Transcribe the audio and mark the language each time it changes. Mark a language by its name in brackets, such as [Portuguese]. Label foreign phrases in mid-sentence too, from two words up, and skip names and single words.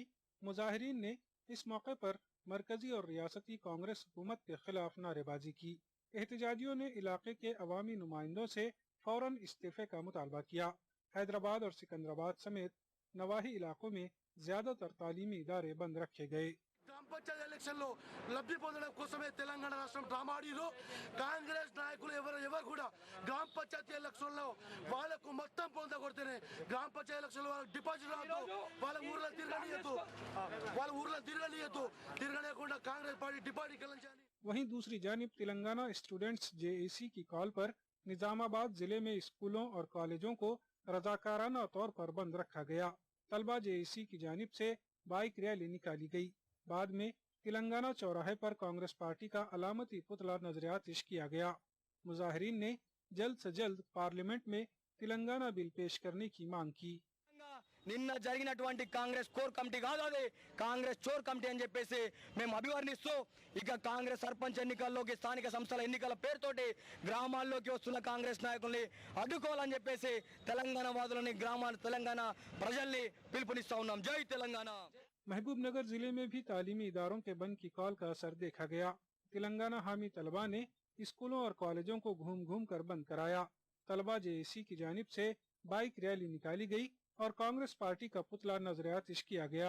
[Urdu] مظاہرین نے اس موقع پر مرکزی اور ریاستی کانگریس حکومت کے خلاف نعرے بازی کی. احتجاجیوں نے علاقے کے عوامی نمائندوں سے فوراً استعفے کا مطالبہ کیا. حیدرآباد اور سکندرآباد سمیت نواحی علاقوں میں زیادہ تر تعلیمی ادارے بند رکھے گئے. [Telugu] గ్రామ పంచాయతీ ఎలక్షన్లో లబ్ధి పొందడం కోసమే తెలంగాణ రాష్ట్రం డ్రామా ఆడిరు. కాంగ్రెస్ నాయకులు ఎవరు కూడా గ్రామ పంచాయతీ ఎలక్షన్లో వాళ్ళకు మొత్తం పొందగొడితేనే గ్రామ పంచాయతీ ఎలక్షన్లో వాళ్ళకి డిపాజిట్ రాదు, వాళ్ళ ఊర్లో తిరగనీయకుండా కాంగ్రెస్ పార్టీ డిపాజిట్ కల్పించాలి. [Urdu] وہیں دوسری جانب تلنگانہ اسٹوڈنٹس جے اے سی کی کال پر نظام آباد ضلع میں اسکولوں اور کالجوں کو رضاکارانہ طور پر بند رکھا گیا. طلبہ جے اے سی کی جانب سے بائیک ریلی نکالی گئی. بعد میں تلنگانہ چوراہے پر کانگریس پارٹی کا علامتی پتلا نذر آتش کیا گیا. مظاہرین نے جلد سے جلد پارلیمنٹ میں تلنگانہ بل پیش کرنے کی مانگ کی. [Telugu] నిన్న జరిగినటువంటి కాంగ్రెస్ [English] core committee [Telugu] కాదు, అది కాంగ్రెస్ చోర్ కమిటీ అని చెప్పేసి మేము అభివర్ణిస్తూ ఇక కాంగ్రెస్ సర్పంచ్ ఎన్నికల్లోకి, స్థానిక సంస్థల ఎన్నికల పేరుతోటి గ్రామాల్లోకి వస్తున్న కాంగ్రెస్ నాయకుల్ని అడ్డుకోవాలని చెప్పేసి తెలంగాణ వాదులని, తెలంగాణ ప్రజల్ని పిలుపునిస్తా ఉన్నాం. జై తెలంగాణ. [Urdu] محبوب نگر ضلع میں بھی تعلیمی اداروں کے بند کی کال کا اثر دیکھا گیا. تلنگانہ حامی طلبہ نے اسکولوں اور کالجوں کو گھوم گھوم کر بند کرایا. طلبہ جے اے سی کی جانب سے بائیک ریلی نکالی گئی اور کانگریس پارٹی کا پتلا نذر آتش کیا گیا.